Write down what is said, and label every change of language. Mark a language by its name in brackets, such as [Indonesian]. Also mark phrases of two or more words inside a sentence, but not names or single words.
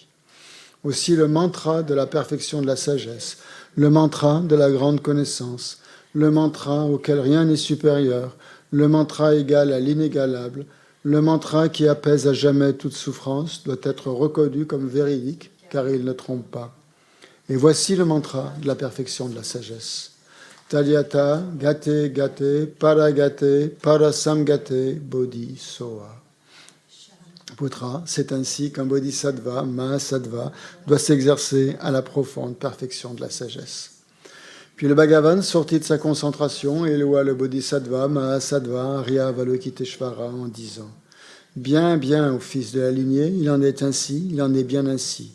[French] Aussi le mantra de la perfection de la sagesse, le mantra de la grande connaissance, le mantra auquel rien n'est supérieur, le mantra égal à l'inégalable, le mantra qui apaise à jamais toute souffrance doit être reconnu comme véridique, car il ne trompe pas. Et voici le mantra de la perfection de la sagesse. [Sanskrit] Talyata, gate, gate, paragate, parasamgate, bodhi, soa. [French] Putra, c'est ainsi qu'un bodhisattva, mahasattva, doit s'exercer à la profonde perfection de la sagesse. Puis le Bhagavan sortit de sa concentration et loua le bodhisattva, mahasattva, Arya Avalokiteshvara en disant « Bien, bien, ô fils de la lignée, il en est ainsi, il en est bien ainsi.